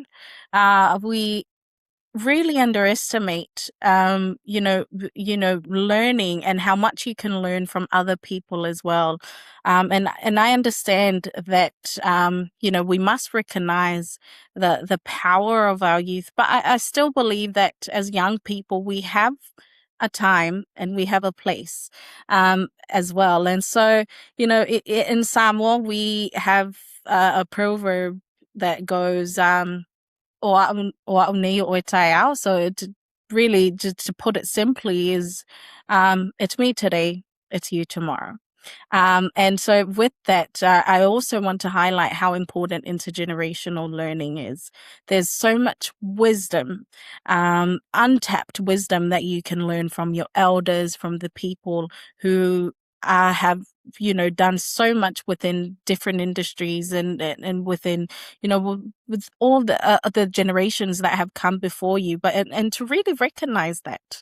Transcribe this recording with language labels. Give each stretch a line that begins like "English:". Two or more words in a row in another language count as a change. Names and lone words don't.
English: We really underestimate learning and how much you can learn from other people as well, and I understand that we must recognize the power of our youth, but I still believe that as young people we have a time and we have a place as well. And so in Samoa we have a proverb that goes
Samoan: o nei o tai ao.
English: So it really, just to put it simply, is it's me today, it's you tomorrow. And so with that, I also want to highlight how important intergenerational learning is. There's so much wisdom, untapped wisdom that you can learn from your elders, from the people who have, done so much within different industries and within, with all the generations that have come before you, but and to really recognize that.